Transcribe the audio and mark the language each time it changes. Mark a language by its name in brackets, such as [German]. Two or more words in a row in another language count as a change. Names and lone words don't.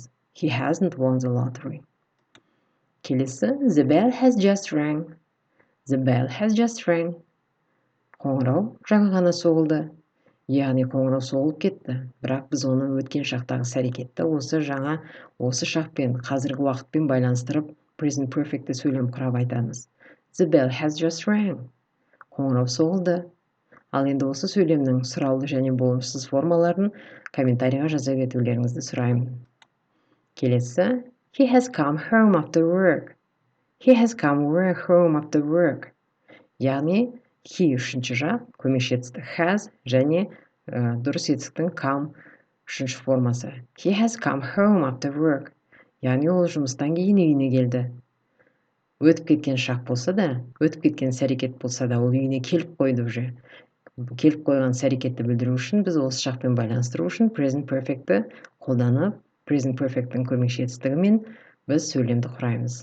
[English] He hasn't won the lottery. Келесі, the bell has just rang. The bell has just rang. [Kazakh] Қоңырау жаңа ғана соғылды. Яғни қоңырау соғылып кетті, бірақ біз оны өткен шақтағы іс-әрекетті осы шақпен, қазіргі уақытпен байланыстырып, [English] present perfect'ті [Kazakh] сөйлем құрап айтамыз. [English] The bell has just rang. [Kazakh] Қоңырау соғылды. Ал енді осы сөйлемнің сұраулы және болымсыз формаларын комментарийға жаза кетулеріңізді сұраймын. Келесі, [English] he has come home after work. He has come home after work. [Kazakh] Яғни he үшінші жақ, көмекші етістік has және дұрыс етістіктің come үшінші формасы. [English] He has come home after work. [Kazakh] Яғни ол жұмыстан кейін үйіне келді. Өтіп кеткен шақ болса да, өтіп кеткен іс-әрекет болса да, ол үйіне келіп қойды уже. Келіп қойған іс-әрекетті білдіру үшін біз осы шақпен байланыстыру үшін [English] present perfect'ті [Kazakh] қолданып, [English] present perfect'тің [Kazakh] көмекші етістігімен біз сөйлемді құраймыз.